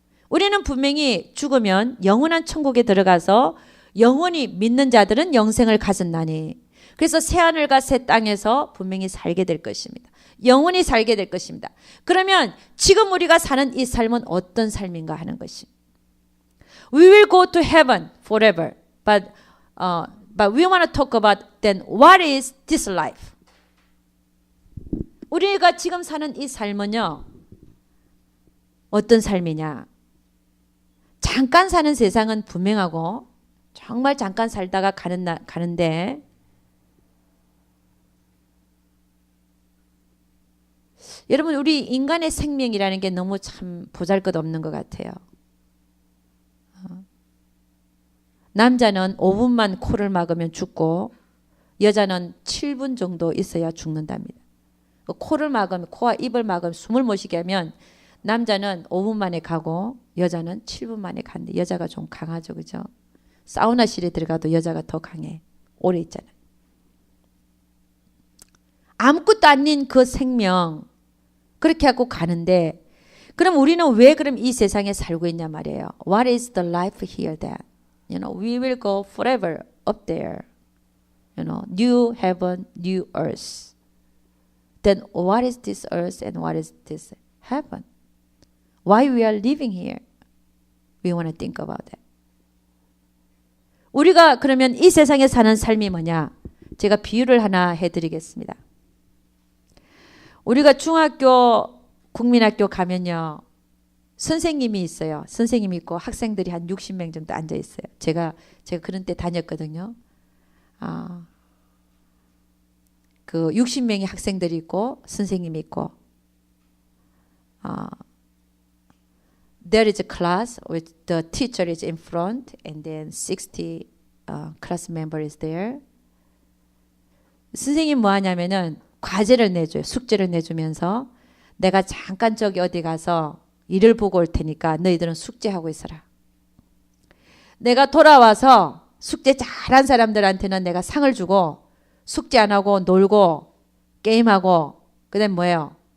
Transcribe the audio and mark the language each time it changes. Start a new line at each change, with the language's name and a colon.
Korean: 우리는 분명히 죽으면 영원한 천국에 들어가서 영원히 믿는 자들은 영생을 가졌나니 그래서 새하늘과 새 땅에서 분명히 살게 될 것입니다. 영원히 살게 될 것입니다. 그러면 지금 우리가 사는 이 삶은 어떤 삶인가 하는 것입니다.
English: We will go to heaven forever, but we want to talk about then what is this life?
Korean: 우리가 지금 사는 이 삶은요, 어떤 삶이냐? 잠깐 사는 세상은 분명하고 정말 잠깐 살다가 가는데 여러분 우리 인간의 생명이라는 게 너무 참 보잘것없는 것 같아요. 남자는 5분만 코를 막으면 죽고 여자는 7분 정도 있어야 죽는답니다. 코를 막으면 코와 입을 막으면 숨을 못 쉬게 하면 남자는 5분 만에 가고 여자는 7분 만에 간대. 여자가 좀 강하죠. 그죠? 사우나실에 들어가도 여자가 더 강해. 오래 있잖아요. 아무것도 아닌 그 생명 그렇게 하고 가는데 그럼 우리는 왜 그럼 이 세상에 살고 있냐 말이에요.
English: What is the life here then? You know, we will go forever up there. You know, new heaven, new earth. Then what is this earth and what is this heaven? Why we are living here? We want to think about that.
Korean: 우리가 그러면 이 세상에 사는 삶이 뭐냐? 제가 비유를 하나 해드리겠습니다. 우리가 중학교, 국민학교 가면요. 선생님이 있어요. 선생님이 있고 학생들이 한 60명 정도 앉아 있어요. 제가 그런 때 다녔거든요. 그 60명의 학생들이 있고 선생님이 있고
English: there is a class with the teacher is in front and then 60 class member is there.
Korean: 선생님 뭐 하냐면은 과제를 내줘요. 숙제를 내주면서 내가 잠깐 저기 어디 가서 일을 보고 올 테니까 너희들은 숙제하고 있어라. 내가 돌아와서 숙제 잘한 사람들한테는 내가 상을 주고 숙제 안 하고 놀고 게임하고 그다음 뭐예요?